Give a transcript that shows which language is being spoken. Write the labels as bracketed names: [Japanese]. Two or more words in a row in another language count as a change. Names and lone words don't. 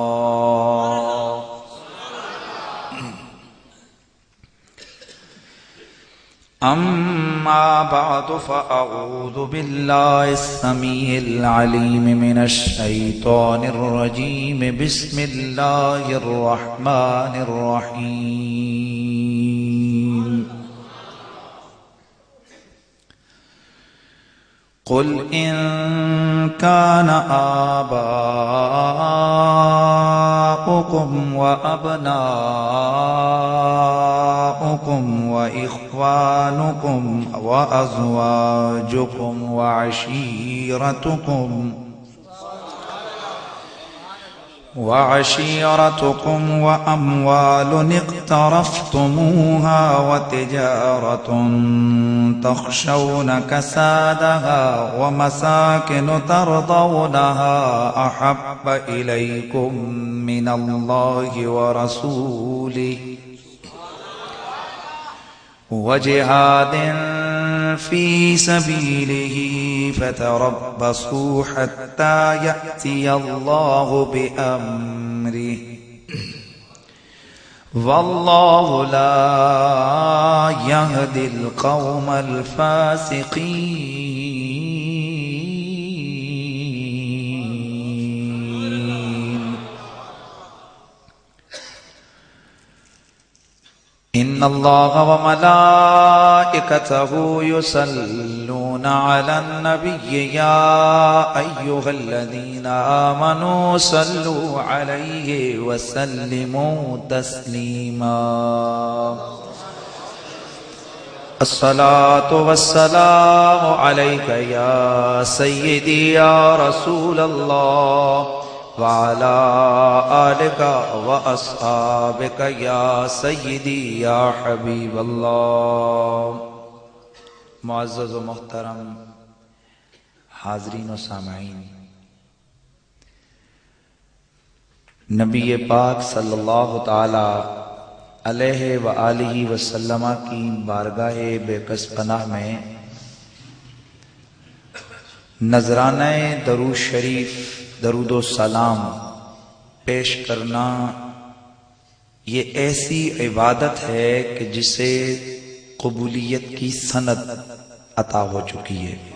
[Arabic] أما بعد فأعوذ بالله السميع العليم من الشيطان الرجيم. بسم الله الرحمن الرحيم. قل إن كان آباؤكم وأبناؤكم وإخوانكم وأزواجكم و عشيرتكم وأموال اقترفتموها وتجارة تخشون كسادها ومساكن ترضونها أحب إليكم من الله ورسوله وجهاد في سبيله فتربصوا حتى يأتي الله بأمره والله لا يهدي القوم الفاسقين. إن الله وملائكته يصلون على النبي يا أيها الذين آمنوا صلوا عليه وسلموا تسليما. الصلاة والسلام عليك يا سيدي يا رسول الله وعلى آلك وأصحابك يا سيدي يا حبيب الله. [Urdu] معزز و محترم حاضرین و سامعین، نبی پاک [Arabic] صلى الله تعالى عليه وآله وسلم [Urdu] کی بارگاہ بیکس پناہ میں نذرانہ درود شریف درود سلام پیش کرنا یہ ایسی عبادت ہے کہ جسے قبولیت کی سند عطا ہو چکی ہے.